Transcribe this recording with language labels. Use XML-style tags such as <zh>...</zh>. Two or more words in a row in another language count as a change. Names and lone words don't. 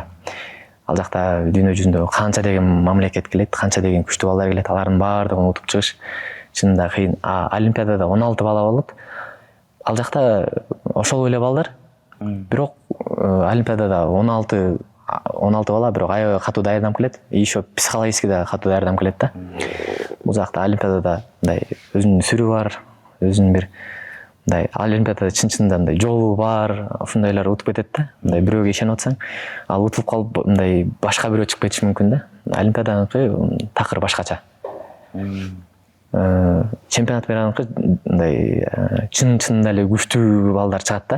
<ky>Ал жакта дүйнө жүзүндө канча деген мамлекет келет, канча деген күчтүү балдар келет, алардын баардыгын утуп чыгыш чынында кыйын. Олимпиадада 16 бала болот. Ал жакта ошол эле балдар. Бирок Олимпиадада 16 16 бала, бирок аябай катуу даярданып келет.</ky> <ru>И еще психологически</ru> <ky>да катуу даярданып келет да. Бул жакта олимпиадада мындай өзүнүн сүрү бар, өзүнүн бир мындай олимпиадада чын-чынында мындай жолу бар, ушундайлар утуп кетет да. Мындай бирөөгө ишенип атсаң, ал утуп калып мындай башка бирөө чыгып кетиши мүмкүн да. Олимпиаданыкы такыр башкача. Чемпионат бераныкы мындай чын-чынында эле күчтүү балдар чыгат да.</ky>